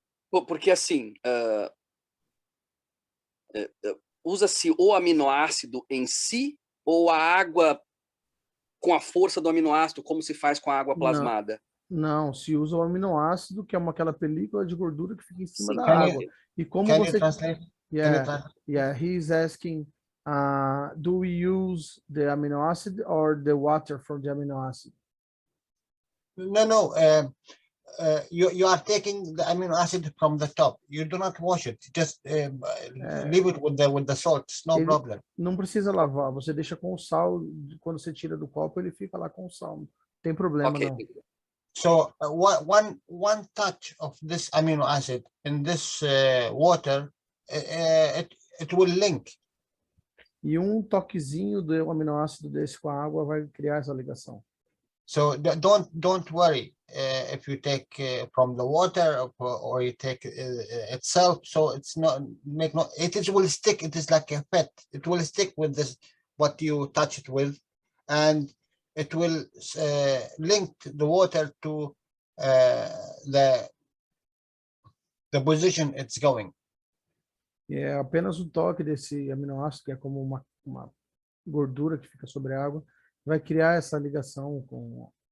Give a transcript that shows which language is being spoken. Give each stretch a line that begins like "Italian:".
Portuguese: Porque assim, usa-se o aminoácido em si ou a água com a força do aminoácido, como se faz com a água plasmada? Não, se usa o aminoácido, que é aquela película de gordura que fica em cima da água. E como
English: Can
Portuguese: você...
English: you translate? Yeah, he's asking, do we use the amino acid or the water from the amino acid? No. You are taking the amino acid from the top. You do not wash it. Just leave it with the salt. It's no problem.
Portuguese: Não precisa lavar. Você deixa com o sal. Quando você tira do copo, ele fica lá com o sal. Não tem problema, não.
English: So one touch of this amino acid in this water, it will link.
Portuguese: E toquezinho do aminoácido desse com a água vai criar essa ligação.
English: So don't worry if you take from the water or you take itself. So it's not it will stick. It is like a pet. It will stick with this what you touch it with, and it will link the water to the position it's going.
Portuguese: É apenas o toque desse aminoácido, que é como uma gordura que fica sobre a água, vai criar essa ligação com...